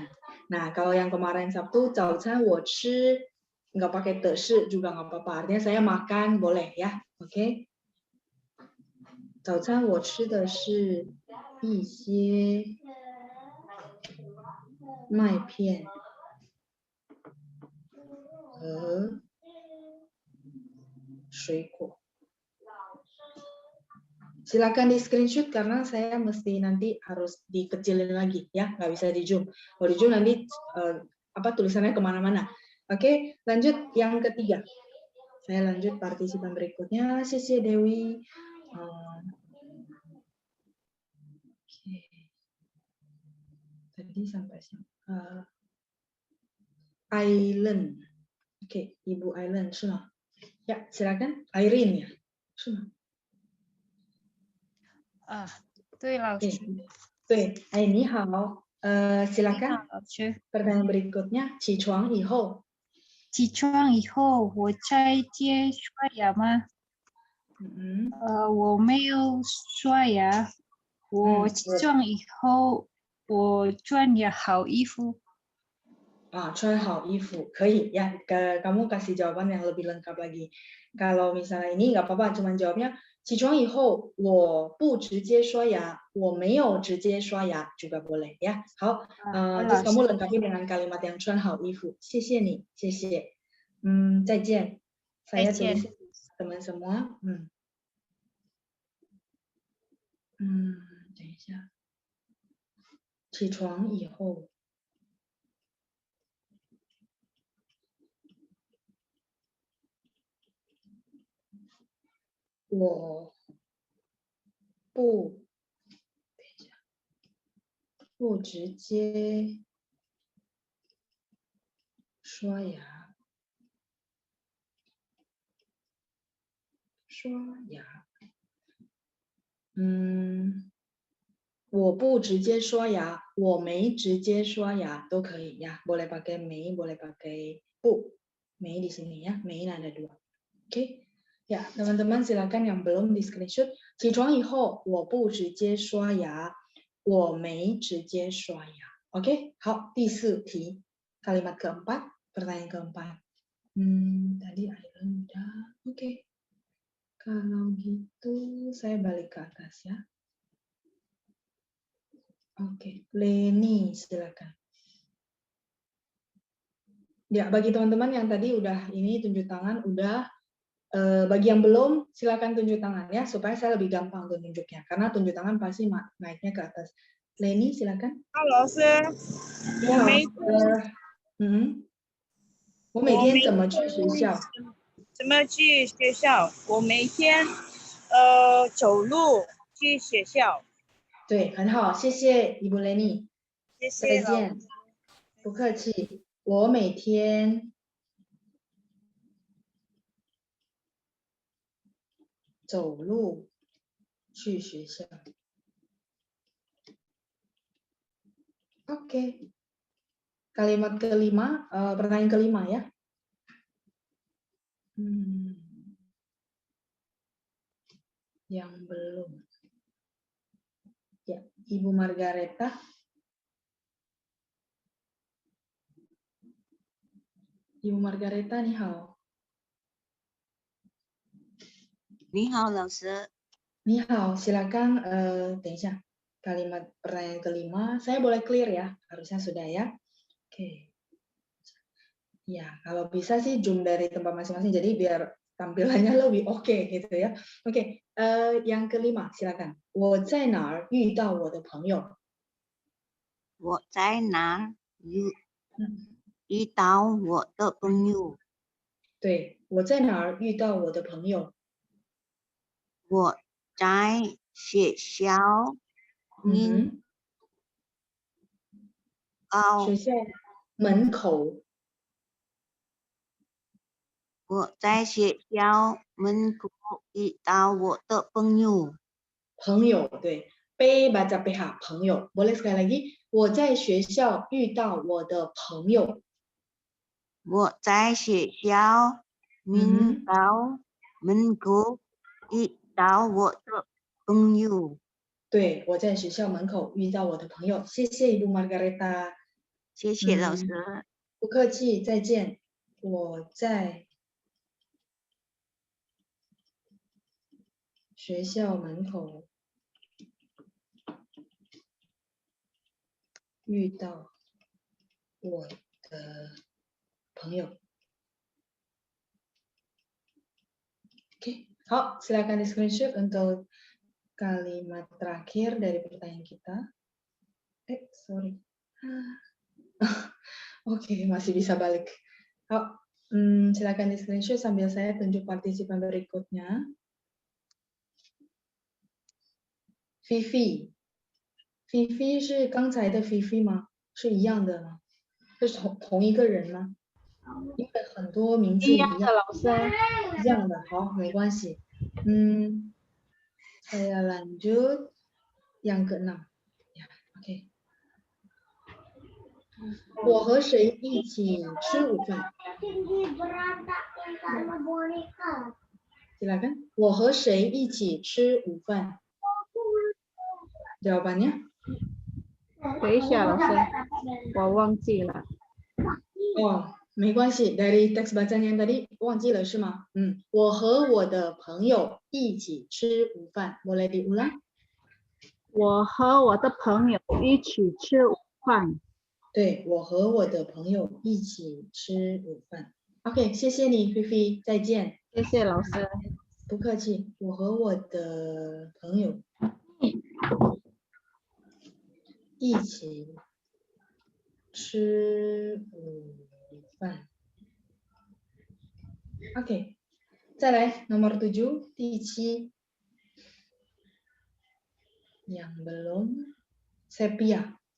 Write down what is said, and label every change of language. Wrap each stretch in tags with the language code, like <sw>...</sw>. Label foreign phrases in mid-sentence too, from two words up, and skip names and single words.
<id>Nah, kalau yang kemarin Sabtu,</id> <zh>早餐我吃</zh> <id>nggak pakai</id> <zh>的是</zh> <id>juga nggak apa-apa. Artinya saya makan boleh ya, oke?</id> <zh>早餐我吃的是一些麦片和水果.</zh> <id>Silakan di screenshot karena saya mesti nanti harus dikecilin lagi ya, nggak bisa di zoom. Kalau di zoom nanti tulisannya kemana-mana. Oke, lanjut yang ketiga. Saya lanjut partisipan berikutnya. Sisi Dewi. Tadi sampai Island. Oke, Ibu Island, Suna. Ya, silakan. Irene ya, Suna.</id> <zh>对，老师。对，你好 ，silakan.</zh> <id>Pertanyaan berikutnya,</id> <zh>起床以后。起床以后，我在街刷牙吗？我没有刷牙。我起床以后，我穿ya好衣服。穿好衣服可以 ya.</zh> <id>Kamu kasih jawaban yang lebih lengkap lagi. Kalau misalnya ini nggak apa-apa, cuman jawabnya</id> <zh>起床以后我不直接刷牙，我没有直接刷牙</zh> <id>juga boleh ya. 好，terus kamu lengkapi dengan kalimat yang</id> <zh>穿好衣服。谢谢你，谢谢。再见。</zh> <id>Saya tulis teman semua.</id> <zh>等一下。起床以后。我不直接刷牙，我不直接刷牙，我没直接刷牙都可以 ya.</zh> <id>Boleh pakai 没 boleh pakai 不 没 di sini ya, 没 ada 2. Oke. Ya, teman-teman silakan yang belum di screenshot.</id> <zh>起床以后我不直接刷牙，我没直接刷牙。</zh> <id>Oke,</id> <zh>好，第4题.</zh> <id>Kalimat keempat, pertanyaan keempat. Tadi Aileen udah. Oke. Kalau gitu saya balik ke atas ya. Oke, Leni silakan. Ya, bagi teman-teman yang tadi udah ini tunjuk tangan, udah. Bagi yang belum, silakan tunjuk tangan ya, supaya saya lebih gampang untuk tunjuknya. Karena tunjuk tangan pasti naiknya ke atas. Leni, silakan. Halo, Sir.</id> <zh>你好，我每天怎么去学校？怎么去学校？我每天走路去学校。对，很好，谢谢Ibu Leni。谢谢。再见。不客气。我每天走路去学校。</zh> <id>Oke. Kalimat kelima, pertanyaan kelima ya. Yang belum. Ya, Ibu Margareta. Ibu Margareta,</id> <zh>你好. 你好, 老师。你好, silakan. 等一下,</zh> <id>kalimat pertanyaan kelima, saya boleh clear ya? Harusnya sudah ya. Oke. Ya, kalau bisa sih zoom dari tempat masing-masing, jadi biar tampilannya lebih oke gitu ya. Oke, yang kelima, silakan.</id> <zh>我在哪儿遇到我的朋友？我在哪儿遇到我的朋友？对，我在哪儿遇到我的朋友？我在学校学校门口。我在学校门口遇到我的朋友。朋友，对。</zh> <id>P baca PH 朋友。Boleh sekali lagi.</id> <zh>我在学校遇到我的朋友。我在学校门口遇到我的朋友。对，我在学校门口遇到我的朋友。谢谢 Ibu Margareta。谢谢老师。不客气，再见。我在学校门口遇到我的朋友。Oke, 好,</zh> <id>silakan di screenshot untuk kalimat terakhir dari pertanyaan kita. Sorry. Oke, masih bisa balik. Silakan di screenshot sambil saya tunjuk partisipan berikutnya.</id> <zh>Fifi 是刚才的 Fifi 吗？是一样的吗？是同一个人吗？因为很多名字一样。一样的老师。一样的，好，没关系。</zh> <id>Saya lanjut yang ke-6. Ya, oke.</id> <zh>我和谁一起吃午饭？</zh> <id>Silakan.</id> <zh>我和谁一起吃午饭？</zh> <id>Jawabannya?</id> <zh>等一下，老师，我忘记了。哦，没关系。</zh> <id>Dari teks bacanya yang tadi</id> <zh>忘记了是吗？我和我的朋友一起吃午饭。</zh> <id>Boleh diulang?</id> <zh>我和我的朋友一起吃午饭。对，我和我的朋友一起吃午饭。OK， 谢谢你，菲菲，再见。谢谢老师。不客气。我和我的朋友一起吃午饭。OK， 再来 nomor 7, 第7</zh> <id>yang belum</id> <zh>Sepia.</zh>